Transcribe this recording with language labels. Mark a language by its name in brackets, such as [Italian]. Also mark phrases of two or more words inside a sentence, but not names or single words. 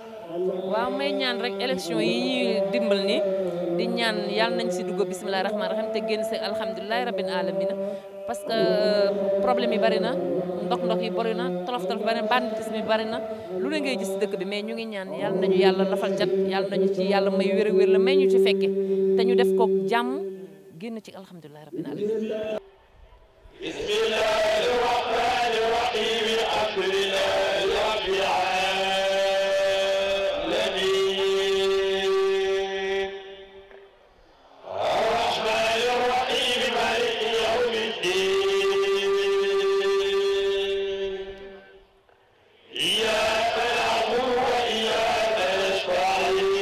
[Wolof] waaw may ñaan rek élection yi ñuy dimbal ni di ñaan yàlla nañ si dugg [Arabic] بسم الله الرحمن الرحيم [Wolof] te génn si [Arabic] الحمد لله رب العالمين [French] parce que [Wolof] problème yi bari na ndox yi bari na tolof bari na banditisme yi bari na lu ne ngay gis dëkk bi mais ñu ngi ñaan yàlla nañu yàlla lafal cat yàlla nañu ci yàlla may wér la may ñu ci fekke te ñu def ko jàmm génn ci [Arabic] الحمد لله رب العالمين. بسم الله الرحمن الرحيم الحمد لله رب العالمين الرحمن الرحيم مالك يوم الدين إياك نعبد وإياك نستعين